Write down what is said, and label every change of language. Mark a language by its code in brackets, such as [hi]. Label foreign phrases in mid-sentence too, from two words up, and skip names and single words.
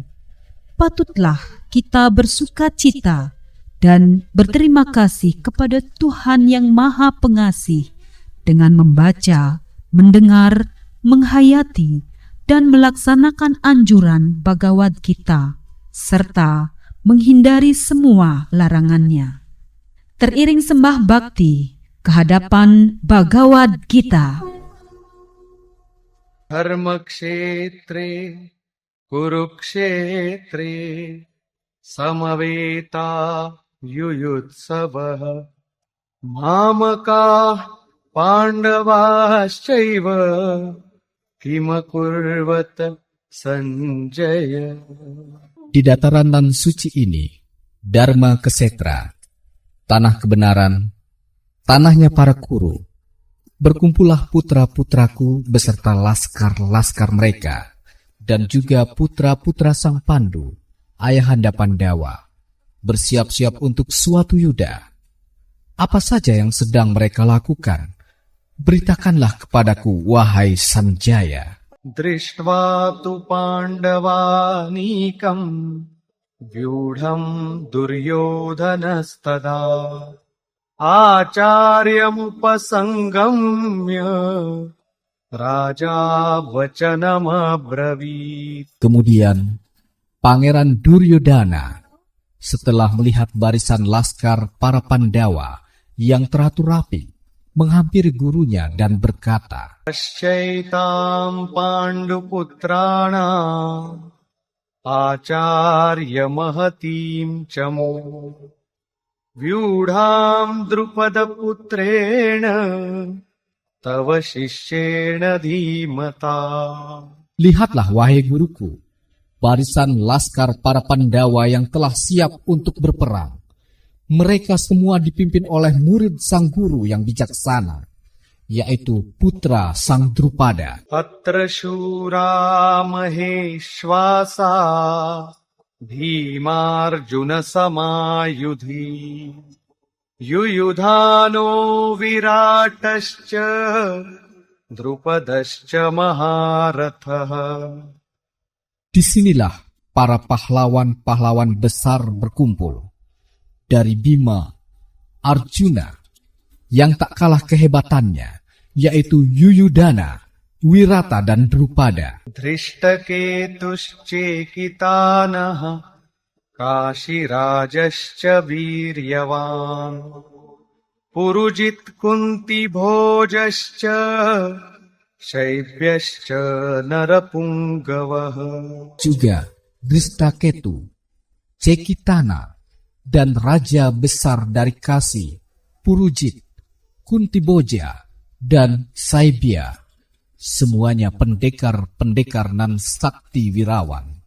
[id] Patutlah kita bersuka cita dan berterima kasih kepada Tuhan yang Maha Pengasih dengan membaca, mendengar, menghayati, dan melaksanakan anjuran Bhagavad Gita, serta menghindari semua larangannya. Teriring sembah bakti kehadapan Bhagavad Gita. [sa] धर्मक्षेत्रे कुरुक्षेत्रे समवेता युयुत्सवः मामकाः पाण्डवाश्चैव किमकुर्वत सञ्जय. [id] Di dataran nan suci ini, Dharma Kesetra, tanah kebenaran, tanahnya para kuru, berkumpullah putra-putraku beserta laskar-laskar mereka, dan juga putra-putra Sang Pandu, ayahanda Pandawa, bersiap-siap untuk suatu yuda. Apa saja yang sedang mereka lakukan, beritakanlah kepadaku, wahai Sanjaya. [sa] दृष्ट्वा तु पाण्डवानीकं व्यूढं दुर्योधनस्तदा आचार्यमुपसङ्गम्य राजा वचनमब्रवीत्. [id] Kemudian Pangeran Duryodhana, setelah melihat barisan laskar para Pandawa yang teratur rapi, menghampiri gurunya dan berkata, [sa] पश्यैतां पाण्डुपुत्राणाम् आचार्य महतीं चमूम् व्यूढां द्रुपद पुत्रेण तव शिष्येण धीमता. [id] lihatlah wahai guruku, barisan laskar para Pandawa yang telah siap untuk berperang. Mereka semua dipimpin oleh murid sang guru yang bijaksana, yaitu putra Sang Drupada. [sa] अत्र शूरा महेष्वासा भीमार्जुनसमा युधि युयुधानो विराटश्च द्रुपदश्च महारथः. [id] Disinilah para pahlawan-pahlawan besar berkumpul. Dari Bima, Arjuna, yang tak kalah kehebatannya, yaitu Yuyudhana, Wirata, dan Drupada. [sa] धृष्टकेतुश्चेकितानः काशिराजश्च वीर्यवान् पुरुजित् कुन्तिभोजश्च शैब्यश्च नरपुङ्गवः. [id] Juga Drishtaketu, Cekitana, dan Raja Besar dari Kasi, Purujit, Kuntiboja, dan Saibya, semuanya pendekar-pendekar nan sakti wirawan.